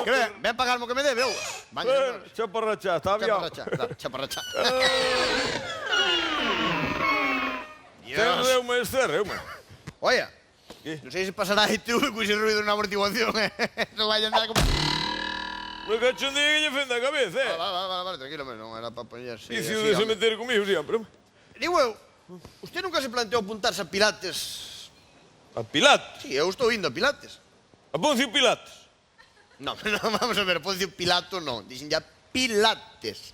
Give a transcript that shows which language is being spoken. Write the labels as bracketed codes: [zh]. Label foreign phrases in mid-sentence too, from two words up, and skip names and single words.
[es] ¿Qué ven? [gl] Ven a pagarme que me debe, eu. Chaparracha, está aviado. Chaparracha. Cerreume, cerreume. [es] Oye, ¿Qué? no sé si pasará ITV con ese ruido en una amortiguación, No vaya a andar como... [gl] Me cachondeo que lle fende a cabeza, Vale, tranquilo, hombre, non era para poñerse... Vicio de se meter comigo siempre. Digo eu, usted nunca se planteou apuntarse a Pilates? A Pilates. Sí, eu estou indo a Pilates. A Poncio Pilates. [es] No, vamos a ver, [gl] Poncio Pilato non, dixen ya Pilates.